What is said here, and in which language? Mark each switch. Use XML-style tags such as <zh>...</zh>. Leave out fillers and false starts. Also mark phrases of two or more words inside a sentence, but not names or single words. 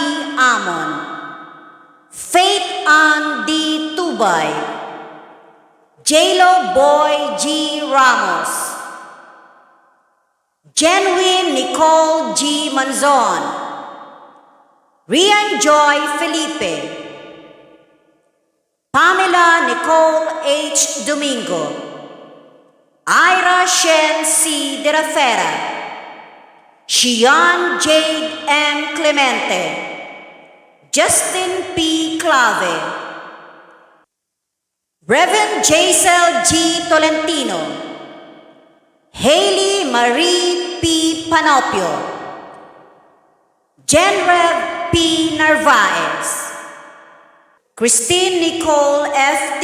<tl>Amon, Faith Ann D. Tubay, J-Lo Boy G. Ramos, Genuine Nicole G. Manzon, Rian Joy Felipe, Pamela Nicole H. Domingo, Ira Shen C. De La Fera, Shian Jade M. Clemente, Justin P. Clave, Reverend Jaisel G. Tolentino, Hailey Marie P. Panopio, Genrev P. Narvaez, Christine Nicole F.</tl>